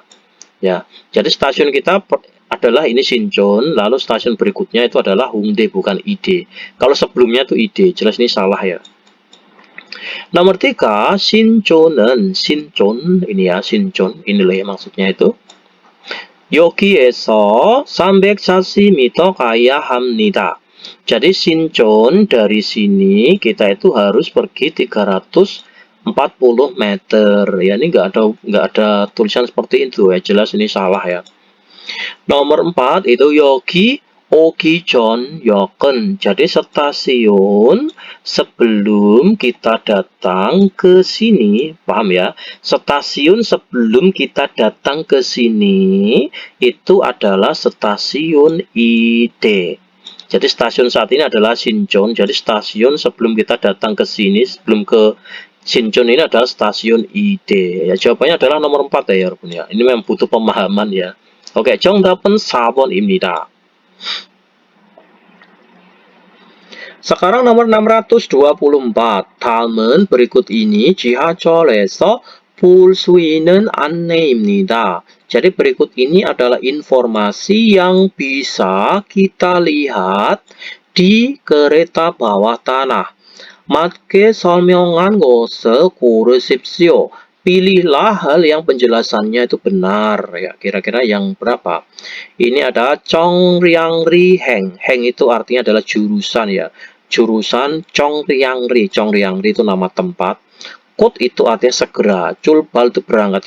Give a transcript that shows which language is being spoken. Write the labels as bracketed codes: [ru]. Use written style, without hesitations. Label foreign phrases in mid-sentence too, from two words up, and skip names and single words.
[id] Ya, jadi stasiun kita adalah ini Sinchon, lalu stasiun berikutnya itu adalah Hongdae bukan Itae. Kalau sebelumnya itu Itae, jelas ini salah ya. Nomor 3, Sinchon은 Sinchon, ini ya Sinchon, ini loh ya maksudnya itu. [ko] 여기에서 340m 가야 합니다. [id] Jadi Sinchon dari sini kita itu harus pergi 340 meter. Ya ini nggak ada tulisan seperti itu ya. Jelas ini salah ya. Nomor 4 itu [ko] 여기 오기 전 역은. [id] Jadi stasiun sebelum kita datang ke sini, paham ya? Stasiun sebelum kita datang ke sini itu adalah stasiun Itae. Jadi stasiun saat ini adalah Sinchon. Jadi stasiun sebelum kita datang ke sini, sebelum ke Sinchon ini adalah stasiun Itae. Ya, jawabannya adalah nomor 4 ya, Yarbun ya. Ini memang butuh pemahaman ya. Oke, [ko] 정답은 4번입니다. [id] Sekarang nomor 624. [ko] 다음은 [id] berikut ini [ko] 지하철에서 볼 수 있는 안내입니다. [id] Jadi berikut ini adalah informasi yang bisa kita lihat di kereta bawah tanah. [ko] 맞게 설명한 것을 고르십시오. [id] Pilihlah hal yang penjelasannya itu benar ya. Kira-kira yang berapa? Ini ada Chongryangri Heng. Heng itu artinya adalah jurusan ya. Jurusan Chongryangri. Chongryangri itu nama tempat. Kot itu artinya segera. Culbal itu berangkat.